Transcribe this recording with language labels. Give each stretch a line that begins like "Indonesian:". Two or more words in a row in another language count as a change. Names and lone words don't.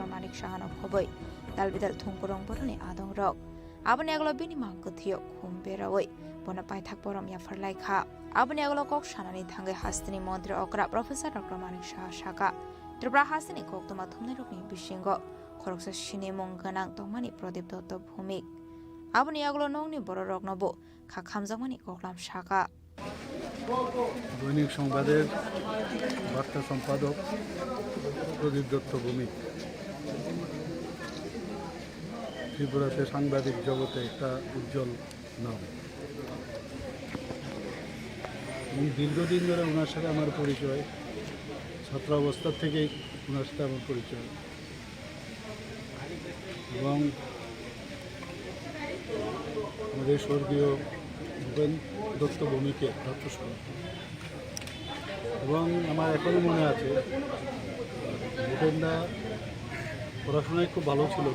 Kok Borok: Manik Shahano Khoboi Dalbidal Thungkurong Boroni Adong Rok Abni Aglo Bini Mangkathio Khumberawoi Bona Pai Thak Borom Yafar Laika Abni Aglo Kok Shanani Thangai Hastini Mondra Okra Professor Dr. Manik Shah Shaka Tripura Hastini Kok Tuma Thumnai Rokni Bishingo Khoroksa Shini Monganang Tongmani Prodip Dotto Bhumik Abni Aglo Nongni Boro Roknobo Khakhamjamani Koklam Shaka
Bangla: দৈনিক সংবাদের বার্তা সম্পাদক প্রদীপ দত্ত ভৌমিক ত্রিপুরাতে সাংবাদিক জগতে একটা উজ্জ্বল নাম। দীর্ঘদিন ধরে ওনার সাথে আমার পরিচয়, ছাত্র অবস্থা থেকেই ওনার সাথে আমার পরিচয় এবং আমাদের স্বর্গীয় ভূপেন দত্ত ভৌমিকের তত্ত্বস্কর এবং আমার এখনও মনে আছে ভূপেনদা পড়াশোনায় খুব ভালো ছিল।